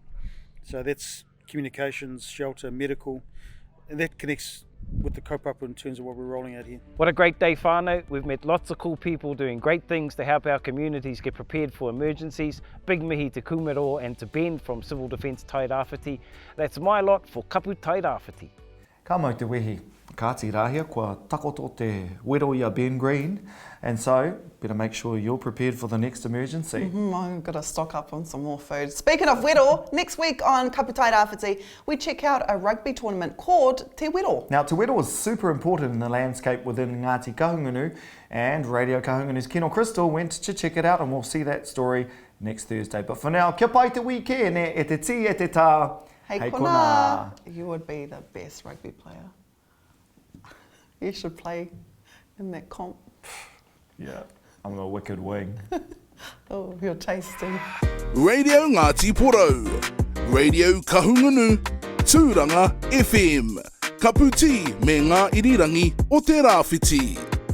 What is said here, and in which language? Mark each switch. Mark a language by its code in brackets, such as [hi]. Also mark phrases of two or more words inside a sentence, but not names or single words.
[en] So that's communications, shelter, medical, and that connects with the kaupapa in terms of what we're rolling out here. What a great day, whānau. We've met lots of cool people doing great things to help our communities get prepared for emergencies. Big mihi to Kumero and to Ben from Civil Defence Tairawhiti. That's my lot for KAPU Tairawhiti. [mi] Ka mau te wehi, kāti rāhia, kua takoto te wero ia Ben Green, [en] and so better make sure you're prepared for the next emergency. I've got to stock up on some more food. Speaking of wero, next week on KAPU Tairawhiti, we check out a rugby tournament called Te Wero. Now, Te Wero is super important in the landscape within Ngati Kahungunu, and Radio Kahungunu's Kino Crystal went to check it out, and we'll see that story next Thursday. But for now, [mi] kia pai te wiki, e te ti, e te tā. [en] Hey kona, you would be the best rugby player. You should play in that comp. Yeah, I'm a wicked wing. Oh, you're tasty. [mi] Radio Ngati Porou, Radio Kahungunu, Turanga FM, KAPU me ngā irirangi o Tairawhiti.